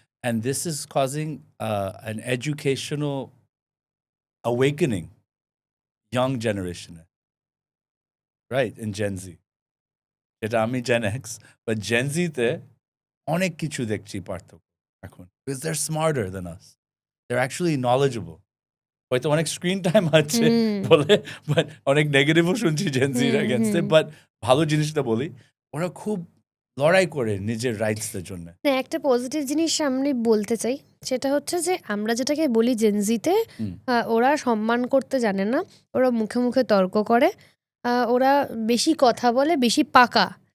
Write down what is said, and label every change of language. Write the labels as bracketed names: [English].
[English] And this is causing an educational awakening young generation, right? In Gen Z. [Bangla] এটা আমি Gen X, but Gen Z তে অনেক কিছু দেখছি পার্থক্য এখন। [English] Because they're smarter than us. They're actually knowledgeable. [Bangla] হয়তো অনেক স্ক্রিন টাইম আছে বলে, বাট অনেক নেগেটিভও শুনছি Gen Z এগেনস্টে, বাট ভালো জিনিসটা বলি, ওরা খুব লড়াই করে নিজের রাইটসদের জন্য। না, একটা পজিটিভ জিনিস আমি বলতে চাই, সেটা হচ্ছে যে আমরা যেটাকে বলি জেনজিতে, ওরা সম্মান করতে জানে না, ওরা মুখে মুখে তর্ক করে, ওরা বেশি কথা বলে, বেশি পাকা।